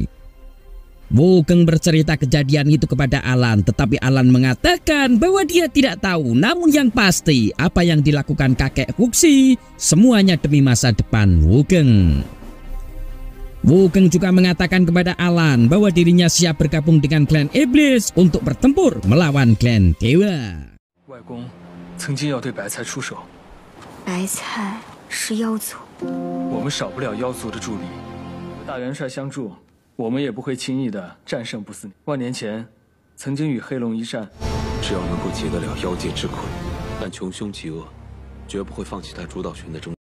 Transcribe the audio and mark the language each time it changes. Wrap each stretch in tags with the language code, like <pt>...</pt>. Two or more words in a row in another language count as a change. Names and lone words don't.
<id>Wukeng bercerita kejadian itu kepada Alan, tetapi Alan mengatakan bahwa dia tidak tahu. Namun yang pasti, apa yang dilakukan kakek Fuxi semuanya demi masa depan Wukeng. Wukeng juga mengatakan kepada Alan bahwa dirinya siap bergabung dengan klan iblis untuk bertempur melawan klan dewa.</id> <zh>外公曾经要对白菜出手，白菜是妖族，我们少不了妖族的助力。有大元帅相助，我们也不会轻易的战胜不死鸟。万年前，曾经与黑龙一战，只要能够解得了妖界之困，但穷凶极恶，绝不会放弃他主导权的争。</zh>